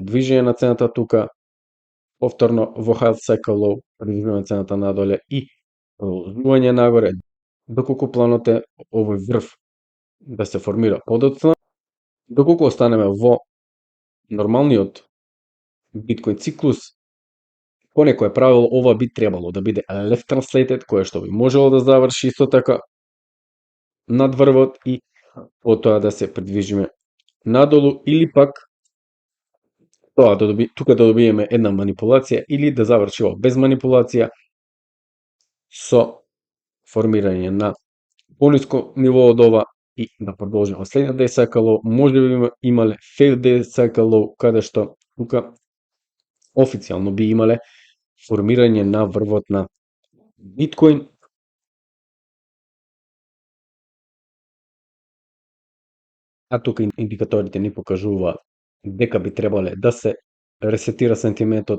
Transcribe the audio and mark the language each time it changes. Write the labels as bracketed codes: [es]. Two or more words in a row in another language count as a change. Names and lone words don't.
[mk] движење на цената тука, повторно во [en] Health Cycle Low, [mk] придвижување цената надоле и продолжување нагоре, доколку планот е овој врв да се формира подоцна, доколку останеме во нормалниот биткоин циклус, по некое правило ова би требало да биде [en] left translated, [mk] кое што би можело да заврши исто така над врвот и потоа да се придвижиме надолу или пак тука да добиеме една манипулација или да заврши без манипулација со формирање на пониско ниво од ова и да продолжи во следниот [en] day cycle low, [mk] може би имале [en] failed day cycle low, [mk] каде што тука официјално би имале формирање на врвот на биткоин, а тука индикаторите ни покажуваат дека би требале да се ресетира сентиментот.